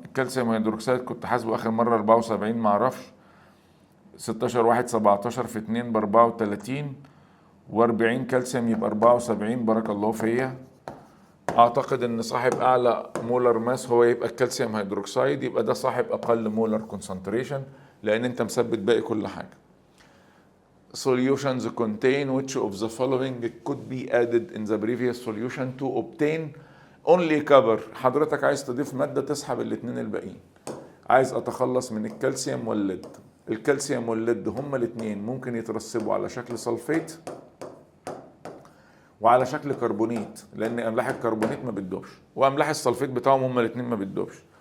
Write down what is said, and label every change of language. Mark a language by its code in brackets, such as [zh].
[ar] الكالسيوم هيدروكسيد كنت حاسبه اخر مره 74 معرفش، 16 1 17 في 2 ب 34 و40 كالسيوم يبقى 74. بارك الله فيا. اعتقد ان صاحب اعلى مولر ماس هو يبقى الكالسيوم هيدروكسيد، يبقى ده صاحب اقل مولر كونسنتريشن لان انت مثبت باقي كل حاجه. [en] Solutions contain which of the following could be added in the previous solution to obtain only copper. [ar] حضرتك عايز تضيف مادة تسحب الاتنين الباقيين. عايز اتخلص من الكالسيوم والليد. الكالسيوم والليد هما الاتنين ممكن يترسبوا على شكل سلفيت وعلى شكل كربونيت، لان املاح الكربونيت ما بتدوبش واملاح السلفيت بتاعهم هما الاتنين ما بتدوبش.